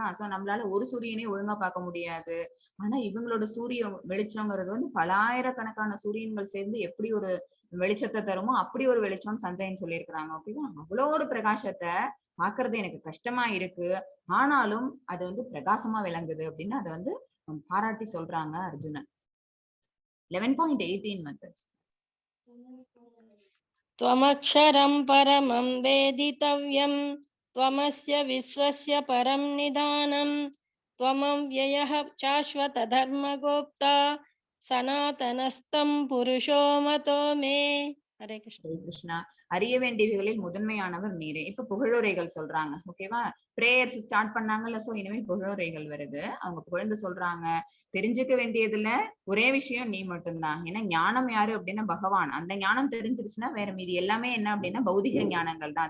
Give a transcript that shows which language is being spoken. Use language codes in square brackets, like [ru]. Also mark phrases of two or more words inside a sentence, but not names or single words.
[ta] சோ நம்மளால ஒரு சூரியனே ஒழுங்கா பார்க்க முடியாது. ஆனா இவங்களோட சூரிய வெளிச்சம்ங்கிறது வந்து பலாயிரக்கணக்கான சூரியன்கள் சேர்ந்து எப்படி ஒரு வெளிச்சத்தை தருமோ அப்படி ஒரு வெளிச்சம் சஞ்சயன் சொல்லியிருக்கிறாங்க. ஓகேவா. அவ்வளோ ஒரு பிரகாசத்தை பாக்குறது எனக்கு கஷ்டமா இருக்கு, ஆனாலும் அது வந்து பிரகாசமா விளங்குது அப்படின்னு அதை வந்து பாராட்டி சொல்றாங்க அர்ஜுனன். 11.18 மெத்தட்ஸ். [sa] त्वमक्षरं परमं वेदितव्यं त्वमस्य विश्वस्य परं निधानं त्वमव्ययः शाश्वतधर्मगोप्ता सनातनस्तं पुरुषो मतो मे। हरे कृष्ण। [ta] ஹரே கிருஷ்ணா. அறிய வேண்டியவைகளில் முதன்மையானவர் நீரே. இப்ப புகழுரைகள் சொல்றாங்க. ஓகேவா. [en] prayers start [ta] பண்ணாங்கல்ல, சோ இனிமேல் புகழுரைகள் வருது. அவங்க புகழ்ந்து சொல்றாங்க, தெரிஞ்சுக்க வேண்டியதுல ஒரே விஷயம் நீ மட்டும்தான். ஏன்னா ஞானம் யாரு அப்படின்னா பகவான். அந்த ஞானம் தெரிஞ்சிருச்சுன்னா வேற மீதி எல்லாமே என்ன அப்படின்னா பௌதிக ஞானங்கள் தான்.